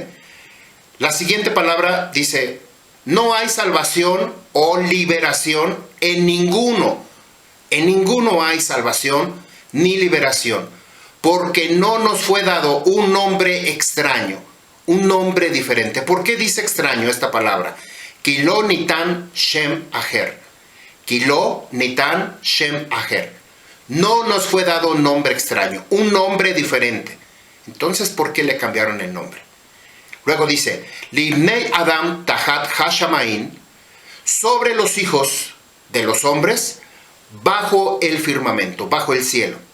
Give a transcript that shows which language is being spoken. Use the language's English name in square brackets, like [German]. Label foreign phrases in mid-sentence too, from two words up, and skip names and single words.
[Spanish] La siguiente palabra dice: no hay salvación o liberación en ninguno. En ninguno hay salvación ni liberación, porque no nos fue dado un nombre extraño, un nombre diferente. ¿Por qué dice extraño esta palabra? [Hebrew] כי לא ניתן שם אחר. כי לא ניתן שם אחר. [Spanish] No nos fue dado un nombre extraño, un nombre diferente. Entonces, ¿por qué le cambiaron el nombre? Luego dice, [Hebrew] לבני אדם תחת השמיים, [Spanish] sobre los hijos de los hombres, bajo el firmamento, bajo el cielo.